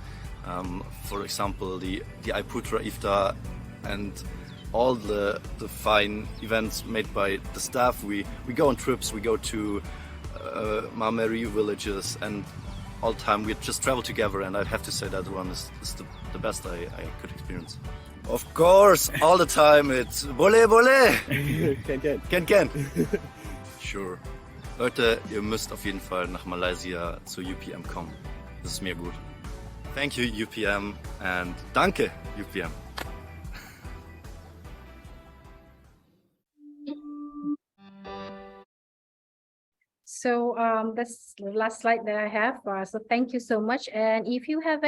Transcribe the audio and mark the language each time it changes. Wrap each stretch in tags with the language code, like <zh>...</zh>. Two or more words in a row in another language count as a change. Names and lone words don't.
<en>For example, the i-PUTRA iftar and all the fine events made by the staff. We go on trips, we go to Mameri villages, and all the time we just travel together, and I'd have to say that one is the best I could experience. Of course, all the time it's</en> <ms>boleh boleh.</ms> <en>Ken. Sure.</en> <de>Leute, ihr müsst auf jeden Fall nach Malaysia zu UPM kommen. Das ist mir gut.</de> <en>Thank you UPM and danke UPM. So that's the last slide that I have. So thank you so much.</en>